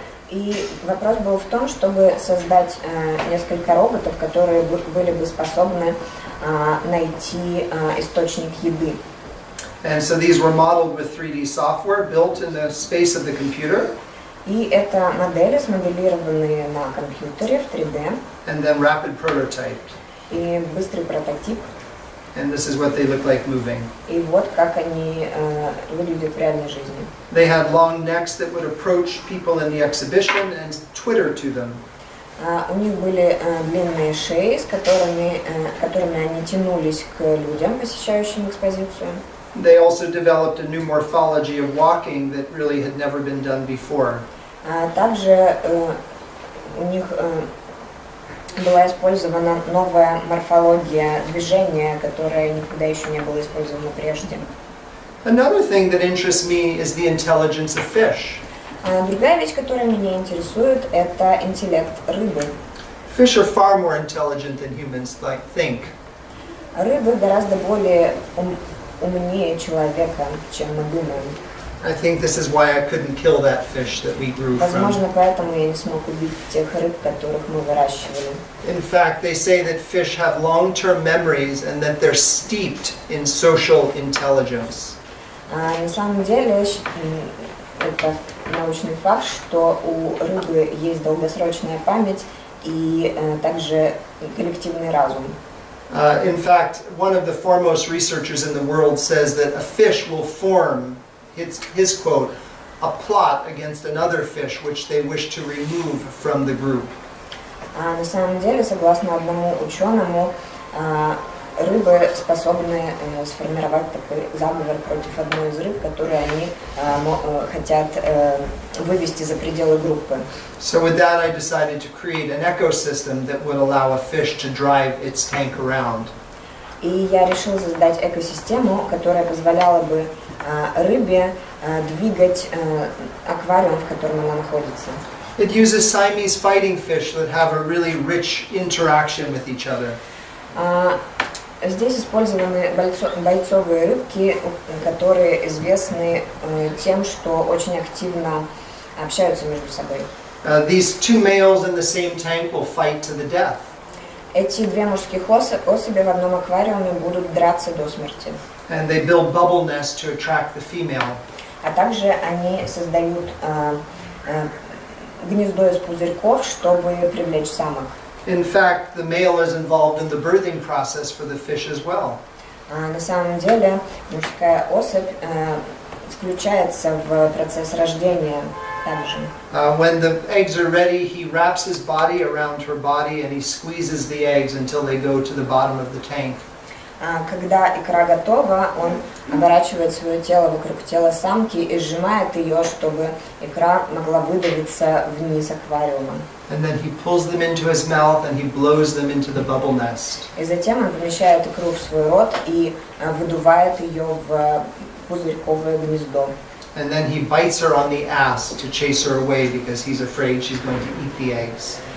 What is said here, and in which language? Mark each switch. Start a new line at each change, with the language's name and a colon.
Russian: И вопрос был в том, чтобы создать несколько роботов, которые были бы способны найти источник еды.
English: And so these were modeled with 3D software built in the space of the computer.
Russian: И это модели, смоделированные на компьютере в 3D.
English: And then rapid prototyped.
Russian: И быстрый прототип.
English: And this is what they look like moving.
Russian: И вот как они выглядят в реальной жизни.
English: They had long necks that would approach people in the exhibition and twitter to them.
Russian: У них были длинные шеи, с которыми они тянулись к людям, посещающим экспозицию.
English: They also developed a new morphology of walking that really had never been done before.
Russian: Также у них была использована новая морфология движения, которая никогда еще не была использована прежде.
English: Another thing that interests me is the intelligence of fish.
Russian: Другая вещь, которая меня интересует, это интеллект рыбы.
English: Fish are far more intelligent than humans think.
Russian: Рыбы гораздо более умнее человека, чем мы думаем.
English: I think this is why I couldn't kill that fish that we grew
Russian: Возможно,
English: from.
Russian: поэтому я не смог убить тех рыб, которых мы выращивали.
English: In fact, they say that fish have long-term memories and that they're steeped in social intelligence.
Russian: На самом деле, это научный факт, что у рыбы есть долгосрочная память и также коллективный разум.
English: In fact, one of the foremost researchers in the world says that a fish will form, his quote, a plot against another fish which they wish to remove from the group.
Russian: На самом деле, согласно одному ученому, рыбы способны сформировать такой заговор против одной из рыб, которую они хотят вывести за пределы группы.
English: So with that, I decided to create an ecosystem that would allow a fish to drive its tank around.
Russian: И я решила создать экосистему, которая позволяла бы рыбе двигать аквариум, в котором она находится.
English: It uses Siamese fighting fish that have a really rich interaction with each other.
Russian: Здесь использованы бойцовые рыбки, которые известны тем, что очень активно общаются между собой.
English: These two males in the same tank will fight to the death.
Russian: Эти две мужских особи в одном аквариуме будут драться до смерти.
English: And they build bubble nests to attract the female.
Russian: А также они создают гнездо из пузырьков, чтобы привлечь самок.
English: In fact, the male is involved in the birthing process for the fish as well.
Russian: На самом деле мужская особь включается в процесс рождения также.
English: When the eggs are ready, he wraps his body around her body and he squeezes the eggs until they go to the bottom of the tank.
Russian: Когда икра готова, он оборачивает свое тело вокруг тела самки и сжимает ее, чтобы икра могла выдавиться вниз аквариума.
English: And then he pulls them into his mouth and he blows them into the bubble nest.
Russian: И затем он помещает икру в свой рот и выдувает ее в пузырьковое гнездо.
English: And then he bites her on the ass to chase her away because he's afraid she's going to eat the eggs.